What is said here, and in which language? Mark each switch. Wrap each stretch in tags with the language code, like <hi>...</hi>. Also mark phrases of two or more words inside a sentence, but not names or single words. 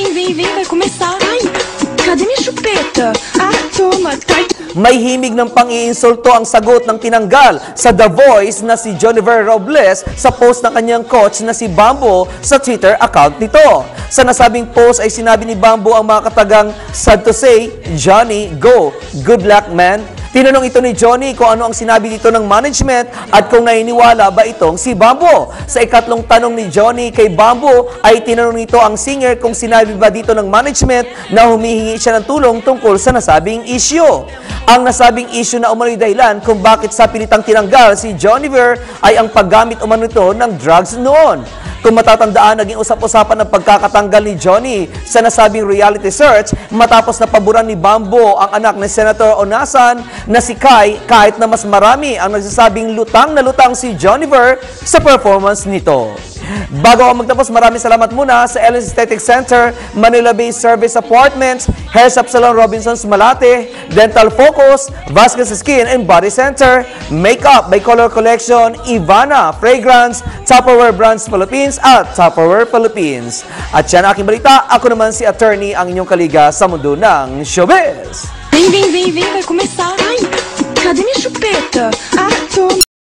<pt>vem, vai começar. Ai, cadê minha chupeta? Ah, toma, cai.</pt> <tl>May himig ng pang-iinsulto ang sagot ng tinanggal sa The Voice na si Joniver Robles sa post ng kanyang coach na si Bambo sa Twitter account nito. Sa nasabing post ay sinabi ni Bambo ang mga katagang,</tl> <en>"Sad to say, Johnny, go. Good luck, man."</en> <tl>Tinanong ito ni Johnny kung ano ang sinabi dito ng management at kung naniniwala ba itong si Bambo. Sa ikatlong tanong ni Johnny kay Bambo ay tinanong nito ang singer kung sinabi ba dito ng management na humihingi siya ng tulong tungkol sa nasabing issue. Ang nasabing issue na umano'y dahilan kung bakit sa pilitang tinanggal si Joniver ay ang paggamit umano nito ng drugs noon. Kung matatandaan, naging usap-usapan ng pagkakatanggal ni Johnny sa nasabing</tl> <en>reality search</en> <tl>matapos na paboran ni Bambo ang anak ni Senator Onasan na si Kai kahit na mas marami ang nagsasabing lutang na lutang si Joniver sa performance nito. Bago ako magtapos, maraming salamat muna sa Ellen's Aesthetic Center, Manila Bay Service Apartments, Hair Salon Robinsons Malate, Dental Focus, Vasquez Skin and Body Center, Makeup by Color Collection, Ivana, Fragrance, Tupperware Brands Philippines at Tupperware Philippines. At yan ang aking balita, ako naman si Attorney ang inyong kaliga sa mundo ng showbiz.</tl> <pt>Vem, vai começar. Ai, cadê minha chupeta? Ah, toma.</pt>